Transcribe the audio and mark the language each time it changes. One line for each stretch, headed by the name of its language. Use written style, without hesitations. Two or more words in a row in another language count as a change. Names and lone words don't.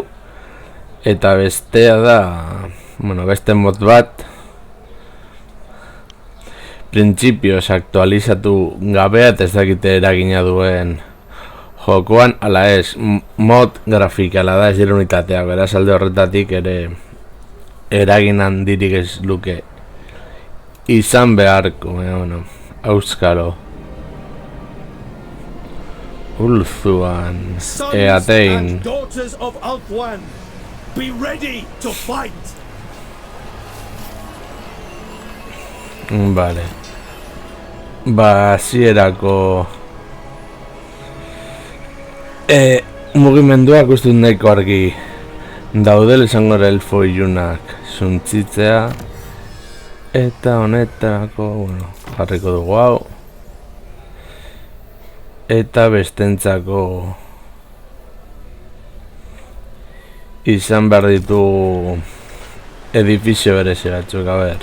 Basque: Eta bestea da, beste mod bat printzipioz aktualizatu gabea eta ez dakite eragina duen jokoan, ala ez, mod grafikala da, ez dira unitateak, beraz alde horretatik ere eragin handirik ez luke izan beharko, auskalo Ulthuan, Eatein.
English: Be ready to fight.
Basque: Vale. Hasierako mugimenduak uste nahiko argi daudela izango elfo ilunak suntzitzea eta honetarako, jarriko dugu hau eta bestentzako izan behar ditu edifizio berezi batzuk, a ber.